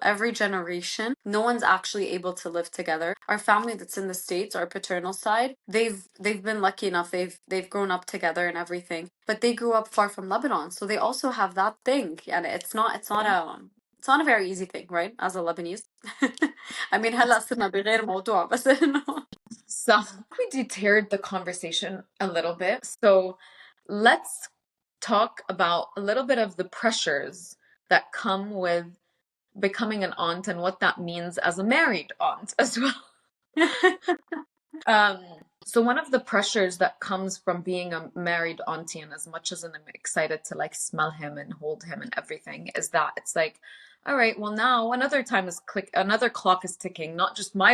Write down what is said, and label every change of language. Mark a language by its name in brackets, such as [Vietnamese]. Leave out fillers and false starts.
[English] Every generation, no one's actually able to live together. Our family that's in the States, our paternal side, they've been lucky enough. They've grown up together and everything. But they grew up far from Lebanon. So they also have that thing. And yeah. it's not a very easy thing, right? As a Lebanese. I mean [Arabic] هلا صرنا بغير موضوع بس انه [English] So we deterred the conversation a little bit. So let's talk about a little bit of the pressures that come with becoming an aunt and what that means as a married aunt as well. Um, so one of the pressures that comes from being a married auntie, and as much as I'm excited to like smell him and hold him and everything, is that it's like, all right, well now another clock is ticking, not just my